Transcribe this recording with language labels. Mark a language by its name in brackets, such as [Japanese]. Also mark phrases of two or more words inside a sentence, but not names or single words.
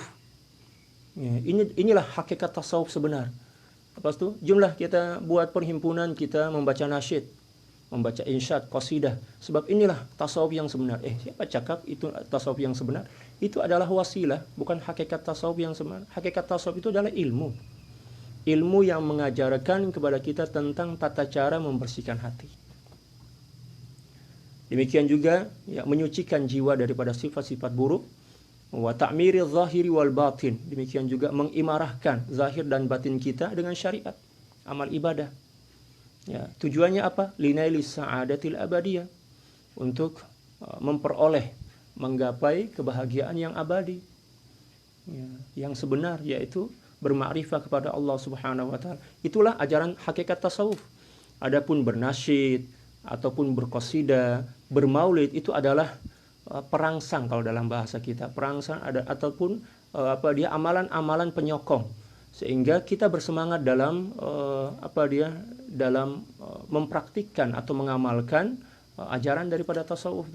[Malay] Ya, inilah hakikat tasawuf sebenar. Lepas itu, jomlah kita buat perhimpunan, kita membaca nasyid, membaca insyad, qasidah. Sebab inilah tasawuf yang sebenar. Siapa cakap itu tasawuf yang sebenar? Itu adalah wasilah, bukan hakikat tasawuf yang sebenar. Hakikat tasawuf itu adalah ilmu. Ilmu yang mengajarkan kepada kita tentang tata cara membersihkan hati. Demikian juga ya, menyucikan jiwa daripada sifat-sifat buruk. [Arabic] وتعمير الظاهر والباطن. [Malay] Demikian juga mengimarahkan zahir dan batin kita dengan syariat, amal ibadah. Ya, tujuannya apa? [Arabic] لنيل السعادة الأبدية. [Malay] Untuk memperoleh, menggapai kebahagiaan yang abadi. Ya, yang sebenar, yaitu bermakrifah kepada Allah [Arabic] سبحانه وتعالى. [Malay] Itulah ajaran hakikat tasawuf. Adapun bernasyid ataupun berqasidah, bermaulid, itu adalah perangsang kalau dalam bahasa kita. Perangsang ataupun amalan-amalan penyokong, sehingga kita bersemangat dalam mempraktikkan atau mengamalkan ajaran daripada tasawuf itu.